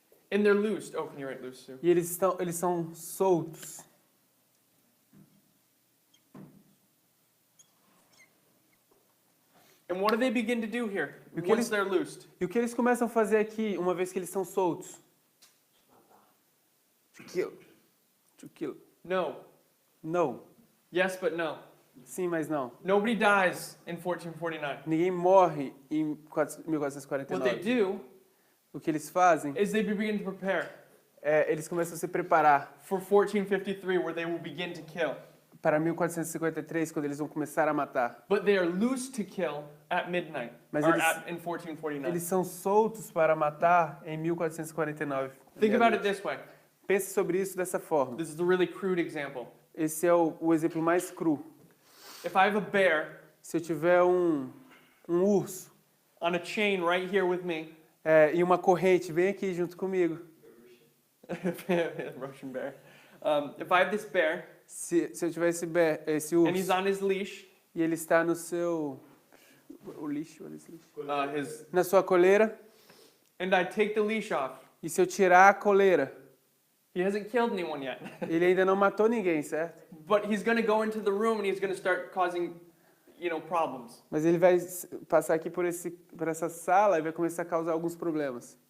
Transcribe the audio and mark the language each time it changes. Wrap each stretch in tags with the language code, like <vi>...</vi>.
<en>And they're loosed. Oh, can you write loose too?</en> <pt>E eles são soltos.</pt> <en>And what do they begin to do here once they're loosed?</en> <pt>E o que eles começam a fazer aqui, uma vez que eles são soltos?</pt> <en>To kill. No. No. Yes, but no.</en> <pt>Sim, mas não.</pt> <en>Nobody dies in 1449.</en> <pt>Ninguém morre em</pt> <en>What they</en> <pt>1449.</pt> <en>do</en> <pt>O que eles fazem</pt> <en>is they begin to prepare</en> <pt>eles começam a se preparar</pt> <en>for 1453, where they will begin to kill.</en> <pt>para 1453, quando eles vão começar a matar.</pt> <en>But they are loose to kill at midnight,</en> <pt>Mas</pt> <en>or</en> <pt>eles-</pt> <en>in 1449.</en> <pt>Eles são soltos para matar em 1449.</pt> <en>Think about it this way.</en> <pt>Pense sobre isso dessa forma.</pt> <en>This is a really crude example.</en> <pt>Esse é o exemplo mais cru.</pt> <en>If I have a bear</en> <pt>Se eu tiver um urso</pt> <en>on a chain right here with me,</en> <pt>e uma corrente, vem aqui junto comigo.</pt> <en>Russian bear. If I have this bear</en> <pt>Se eu tiver esse</pt> <en>and he's</en> <pt>urso</pt> <en>on his leash,</en> <pt>e ele está no seu lixo,</pt> <en>his</en> <pt>na sua coleira,</pt> <en>and I take the leash off,</en> <pt>e se eu tirar a coleira,</pt> <en>he hasn't killed anyone yet.</en> <pt>ele ainda não matou ninguém, certo?</pt> <en>But he's going to go into the room and he's going to start causing, problems.</en> <pt>Mas ele vai passar aqui por essa sala e vai começar a causar alguns problemas.</pt>